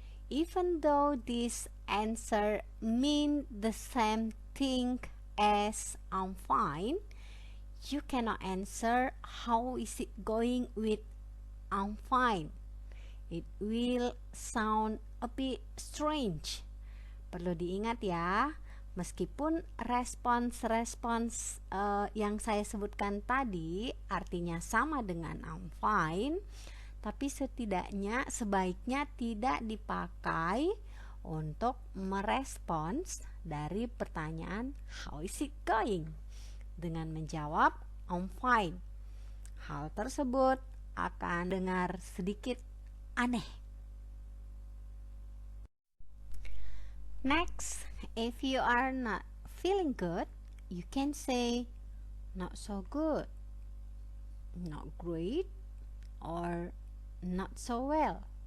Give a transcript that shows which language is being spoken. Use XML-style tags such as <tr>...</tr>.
<en>Even though this answer mean the same thing as I'm fine, you cannot answer how is it going with I'm fine. It will sound a bit strange.</en> <id>Perlu diingat ya, meskipun respons-respons yang saya sebutkan tadi artinya sama dengan I'm fine, tapi setidaknya sebaiknya tidak dipakai untuk merespons dari pertanyaan how is it going dengan menjawab I'm fine. Hal tersebut akan dengar sedikit aneh.</id> <en>Next, if you are not feeling good, you can say not so good, not great, or not so well.</en>